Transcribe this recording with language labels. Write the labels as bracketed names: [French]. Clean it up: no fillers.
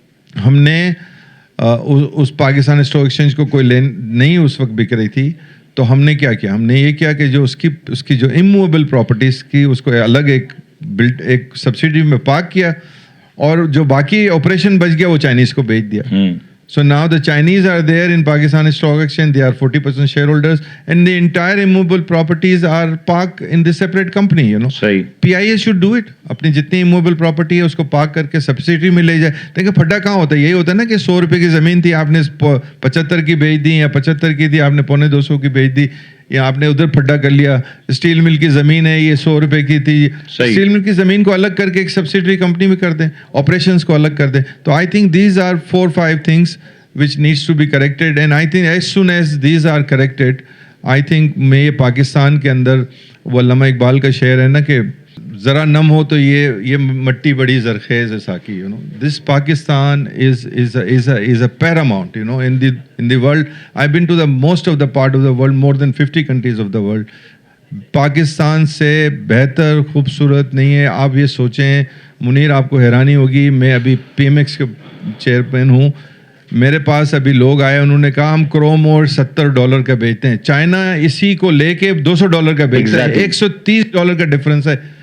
[Urdu] ہم نے اس Pakistan stock exchange کو کوئی لین نہیں اس وقت بک رہی تھی, تو ہم نے کیا کیا, ہم نے یہ کیا کہ جو اس کی جو اموویبل پراپرٹیز کی اس کو الگ ایک سبسڈی میں پارک کیا, اور جو باقی آپریشن بچ گیا وہ چائنیز کو بیچ دیا. [English] So now the Chinese are there in Pakistan Stock Exchange. They are 40% shareholders, and the entire immovable properties are parked in this separate company. You know. [Urdu] صحیح. [English] PIA should do it. [Urdu] اپنی جتنی immovable property ہے اس کو park کر کے subsidy میں لے جائے. دیکھیں پھڈا کہاں ہوتا ہے, یہی ہوتا ہے نا کہ 100 روپے کی زمین تھی آپ نے 75 کی بیچ دی, یا 75 کی تھی آپ نے 250 کی بیچ دی, یا آپ نے ادھر پھڈا کر لیا. اسٹیل مل کی زمین ہے, یہ 100 روپے کی تھی, اسٹیل مل کی زمین کو الگ کر کے ایک سبسڈری کمپنی میں کر دیں, آپریشنس کو الگ کر دیں. تو [English] I think these are 4-5 things which needs to be corrected, and I think [Urdu] as soon as these are corrected, I think میں یہ پاکستان کے اندر وہ علامہ اقبال کا شعر ہے نا کہ ذرا نم ہو تو یہ مٹی بڑی زرخیز ہے ساکی. [English] You know, this Pakistan is a paramount. You know, in the world, I've been to the most of the part of the world, more than 50 countries of the world. [Urdu] Pakistan سے بہتر خوبصورت نہیں ہے. آپ یہ سوچیں منیر, آپ کو حیرانی ہوگی, میں ابھی پی ایم ایکس کے چیئرمین ہوں, میرے پاس ابھی لوگ آئے, انہوں نے کہا ہم کروم اور $70 کا بیچتے ہیں, چائنا اسی کو لے کے $200 کا بیچتا ہے, $130 کا ڈفرنس ہے.